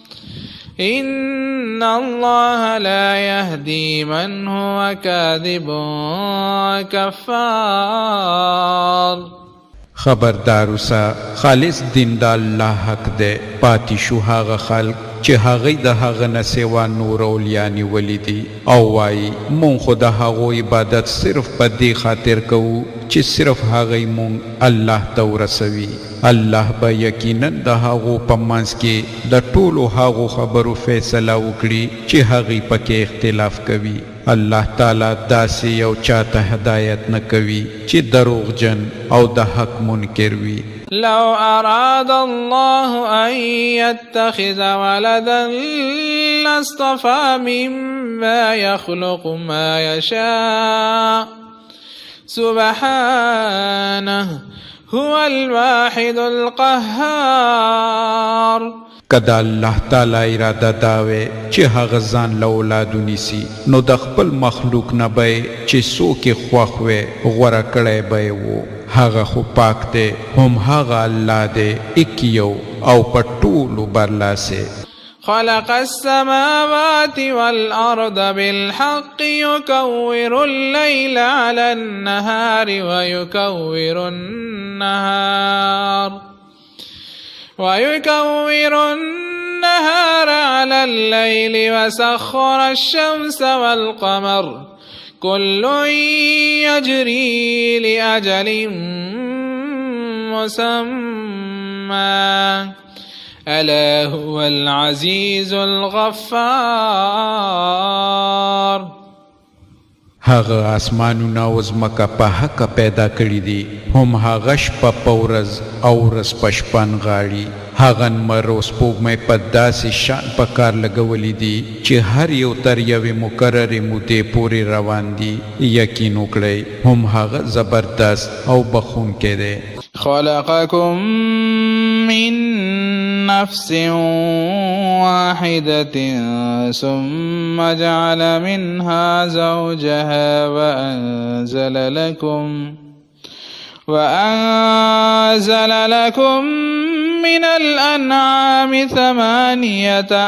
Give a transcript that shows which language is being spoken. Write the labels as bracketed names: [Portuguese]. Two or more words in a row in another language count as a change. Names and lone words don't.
[Arabic] إن الله لا يهدي من هو كاذب كفار. [Pashto] خبردار اوسه خالص دین د الله حق دی. پاتې شو هغه خلق چې هغوی د هغه نه سوا نور اولیا نیولي دي او وایي مونږ خو د هغو عبادت صرف په دې خاطر کوو چې صرف هغوی مونږ الله ته ورسوي. الله به یقینا د هغو په منځ کې د ټولو هغو خبرو فیصله وکړي چې هغوی پکې اختلاف کوي. الله تعالی داسې یو چاته هدایت نه کوي چې دروغجن او د حق منکر وي. [Arabic] لو أراد الله أن يتخذ ولدا لاصطفى مما يخلق ما يشاء سبحانه هو الواحد القهار. [Pashto] کدا الله تعالی اراده داوي چې هغه ځان له اولادو نیسي نو د خپل مخلوق نه به چې څوک یې خوښ وي غوره کړی به یې و. هغه خو پاک دی هم هغه الله دی اکیو او په ټولو برلاسه. [Arabic] خلق السماوات والأرض بالحق يكور الليل على النهار ويكور النهار على الليل وسخر الشمس والقمر كل يجري لأجل مسمى ألا هو العزيز الغفار. [Pashto] هغه اسمانونه او ځمکه په حق پیدا کړي دي. هم هغه شپه په ورځ او ورځ په شپه نغاړي. هغه نمر او سپوږمۍ په داسې شان په کار لګولي دي چې هر یو تر یوې مقررې مودې پورې روان دي. یقین وکړئ هم هغه زبردست او بخښونکی دی. [Arabic] خلقكم من نفس واحدة ثم جعل منها زوجها وأنزل لكم من الأنعام 8